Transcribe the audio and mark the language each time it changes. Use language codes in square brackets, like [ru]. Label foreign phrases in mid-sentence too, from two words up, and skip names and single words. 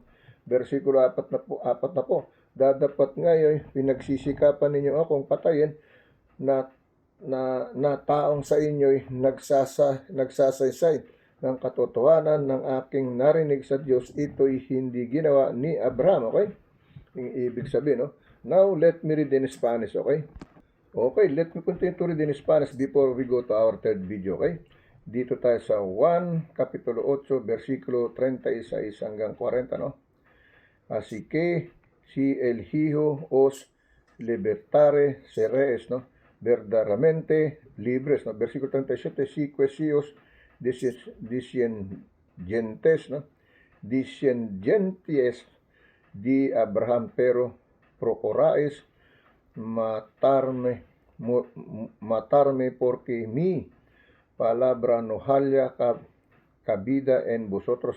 [tl] Versikulo 4 na po, dadapat ngayon pinagsisikapan ninyo akong patayin, na taong sa inyo'y nagsasaysay ng katotohanan ng aking narinig sa Diyos, ito'y hindi ginawa ni Abraham. Okay? Yung ibig sabihin, no? [en] Now, let me read in Spanish, okay? Okay, let me continue to read in Spanish before we go to our third video, okay? [tl] Dito tayo sa 1, kapitulo 8, versikulo 36 hanggang 40, no? [es] Así que, si el Hijo os libertare, seréis, no? Verdaderamente libres, no? Versikulo 37, si os descendientes, no? Descendientes di Abraham, pero procuráis matarme porque mi palabra nohalia cabida en vosotros.